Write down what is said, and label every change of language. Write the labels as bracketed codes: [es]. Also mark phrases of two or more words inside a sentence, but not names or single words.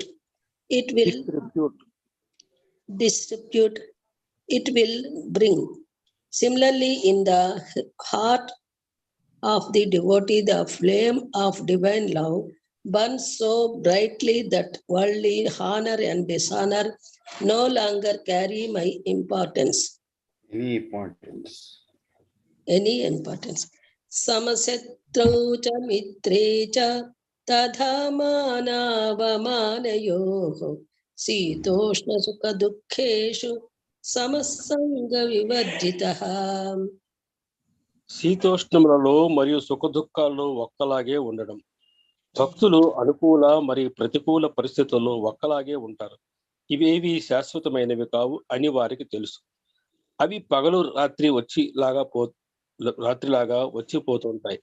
[en] It will bring. Similarly, in the heart of the devotee, the flame of divine love burns so brightly that worldly honor and dishonor no longer carry any importance. [sa] समः शत्रौ च मित्रे च तथा मानापमानयोः शीतोष्ण सुख दुःखेषु समः सङ्ग विवर्जितः. [te] శీతోష్ణములలో మరియు సుఖ దుఃఖాల్లో ఒక్కలాగే ఉండడం. భక్తులు అనుకూల మరియు ప్రతికూల పరిస్థితుల్లో ఒక్కలాగే ఉంటారు. ఇవేవి శాశ్వతమైనవి కావు అని వారికి తెలుసు. అవి పగలు రాత్రిలాగా వచ్చిపోతుంటాయి.